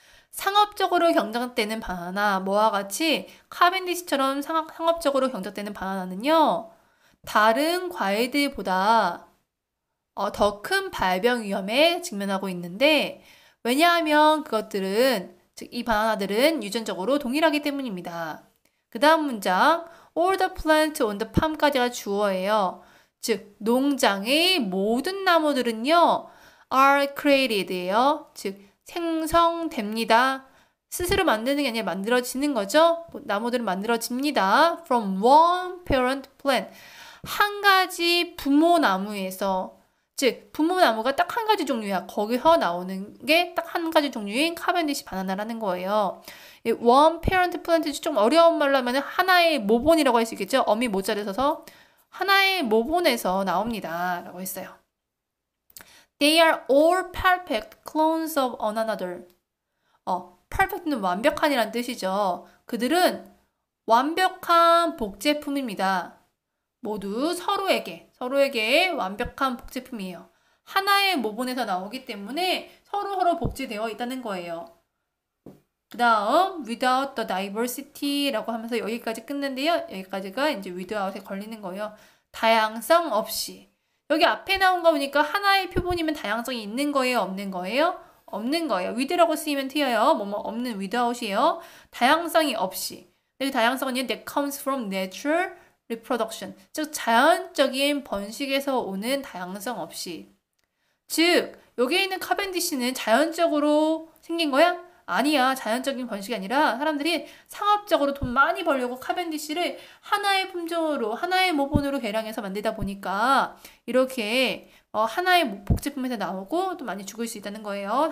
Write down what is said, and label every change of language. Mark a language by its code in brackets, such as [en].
[ko] 상업적으로 경작되는 바나나, 뭐와 같이 카벤디시처럼 상업적으로 경작되는 바나나는요, 다른 과일들보다 더 큰 발병 위험에 직면하고 있는데, 왜냐하면 그것들은, 즉 이 바나나들은 유전적으로 동일하기 때문입니다. 그 다음 문장, [en] all the plants on the farm까지가 주어예요. [ko] 즉 농장의 모든 나무들은요, [en] are created [ko] 예요. 즉 생성됩니다. 스스로 만드는 게 아니라 만들어지는 거죠. 나무들은 만들어집니다. [en] From one parent plant. [ko] 한 가지 부모 나무에서. 즉 부모 나무가 딱 한 가지 종류야. 거기서 나오는 게 딱 한 가지 종류인 카벤디시 바나나라는 거예요. [en] one parent plant [ko] 좀 어려운 말로 하면 하나의 모본이라고 할 수 있겠죠. 어미 모자를 써서 하나의 모본에서 나옵니다. 라고 했어요. [en] They are all perfect clones of one another. [ko] perfect는 완벽한이란 뜻이죠. 그들은 완벽한 복제품입니다. 모두 서로에게 완벽한 복제품이에요. 하나의 모본에서 나오기 때문에 서로 복제되어 있다는 거예요. 그 다음 [en] without the diversity [ko] 라고 하면서 여기까지 끝는데요. 여기까지가 이제 without에 걸리는 거예요. 다양성 없이. 여기 앞에 나온 거 보니까 하나의 표본이면 다양성이 있는 거예요? 없는 거예요? 없는 거예요. with라고 쓰이면 틀려요. 뭐뭐 없는 without이에요. 다양성이 없이. 여기 다양성은 [en] that comes from natural reproduction. [ko] 즉 자연적인 번식에서 오는 다양성 없이. 즉 여기에 있는 카벤디시는 자연적으로 생긴 거야? 아니야. 자연적인 번식이 아니라 사람들이 상업적으로 돈 많이 벌려고 카벤디시를 하나의 품종으로, 하나의 모본으로 개량해서 만들다 보니까 이렇게 하나의 복제품에서 나오고 또 많이 죽을 수 있다는 거예요.